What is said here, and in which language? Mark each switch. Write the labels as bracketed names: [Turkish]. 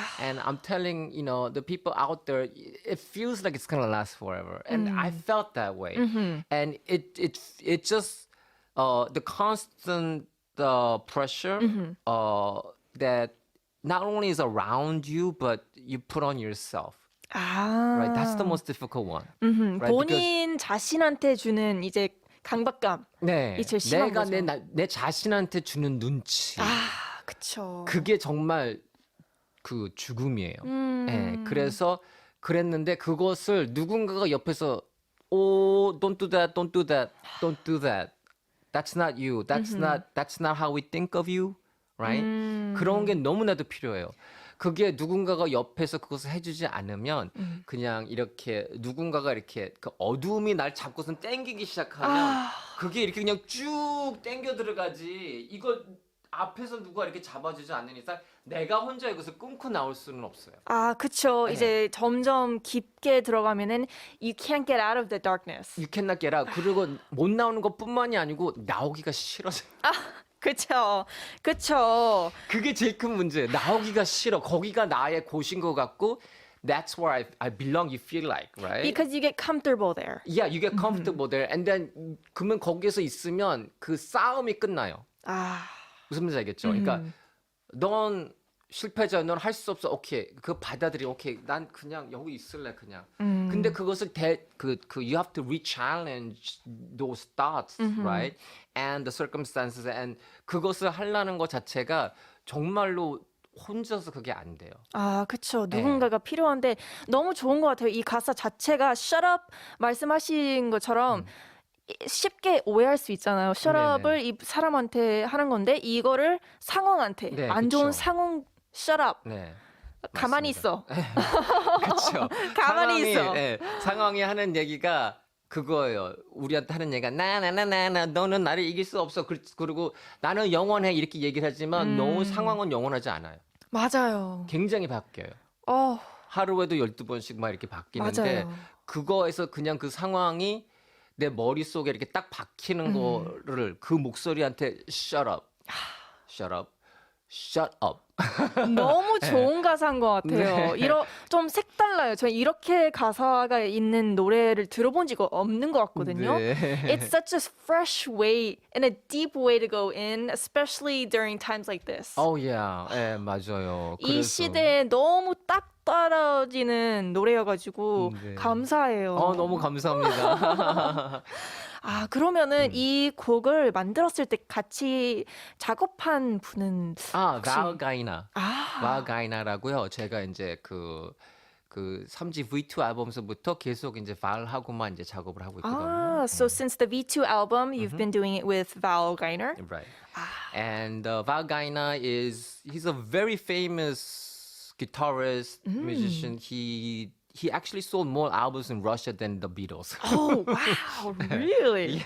[English] And I'm telling, the people out there, it feels like it's going to last forever. And I felt that way. And it just, the constant pressure that not only is around you, but you put on yourself. Right? That's the most difficult one. Right? [Korean] 본인 자신한테 주는 이제 강박감. 네, 이 제일 심한 내가 거죠. 내 자신한테 주는 눈치. 그쵸. 그게 정말 그 죽음이에요. 네, 그래서 그랬는데 그것을 누군가가 옆에서 [English] don't do that, don't do that, don't do that. That's not you. That's not how we think of you. Right? [Korean] 그런 게 너무나도 필요해요. 그게 누군가가 옆에서 그것을 해주지 않으면 그냥 이렇게 누군가가 이렇게 그 어두움이 날 잡고선 땡기기 시작하면 그게 이렇게 그냥 쭉 땡겨 들어가지. 이걸 앞에서 누가 이렇게 잡아주지 않는 이상 내가 혼자 이것을 끊고 나올 수는 없어요. 그쵸. 네. 이제 점점 깊게 들어가면은 [English] you can't get out of the darkness. You cannot get out. [Korean] 그리고 못 나오는 것뿐만이 아니고 나오기가 싫어져요. 그쵸. 그쵸. 그게 제일 큰 문제예요. 나오기가 싫어. 거기가 나의 곳인 것 같고 [English] that's where I belong, you feel like, right? Because you get comfortable there. Yeah, you get comfortable there. And then [Korean] 그러면 거기에서 있으면 그 싸움이 끝나요. 무슨 말인지 알겠죠? 그러니까 넌 실패자, 넌 할 수 없어. 오케이. 그거 받아들이. 오케이. 난 그냥 여기 있을래 그냥. 근데 그것을 [English] you have to re-challenge those thoughts, right? And the circumstances and [Korean] 그것을 하려는 것 자체가 정말로 혼자서 그게 안 돼요. 그쵸. 누군가가 필요한데 너무 좋은 것 같아요. 이 가사 자체가 shut up 말씀하신 것처럼 쉽게 오해할 수 있잖아요. shut up을 이 사람한테 하는 건데 이거를 상황한테 네, 안 좋은 그쵸. 상황 shut up. 네. 가만히 맞습니다. 있어. 그렇죠. 가만히 있어. 상황이 하는 얘기가 그거예요. 우리한테 하는 얘기가 나 너는 나를 이길 수 없어. 그리고 나는 영원해 이렇게 얘기를 하지만 너 상황은 영원하지 않아요. 맞아요. 굉장히 바뀌어요. 하루에도 12번씩 막 이렇게 바뀌는데 맞아요. 그거에서 그냥 그 상황이 내 머릿속에 이렇게 딱 박히는 거를 그 목소리한테 shut up. [English] shut up. shut up. [Korean] 너무 좋은 가사인 것 같아요. 네. 좀 색달라요. 저 이렇게 가사가 있는 노래를 들어본 지가 없는 것 같거든요. 네. [English] It's such a fresh way and a deep way to go in, especially during times like this. Oh yeah. [Korean] 네, 맞아요. 이 그래서 시대에 너무 딱 떨어지는 노래여가지고 네. 감사해요. 너무 감사합니다. 그러면은 이 곡을 만들었을 때 같이 작업한 분은 혹시... val 가이나. val 가이나라고요. 제가 이제 그 3집 V2 앨범서부터 계속 이제 val하고만 이제 작업을 하고 있거든요. [English] So since the V2 album, you've been doing it with Val Gainer? Right. And val 가이나 he's a very famous guitarist, musician. He he actually sold more albums in Russia than the Beatles. Oh, wow, really?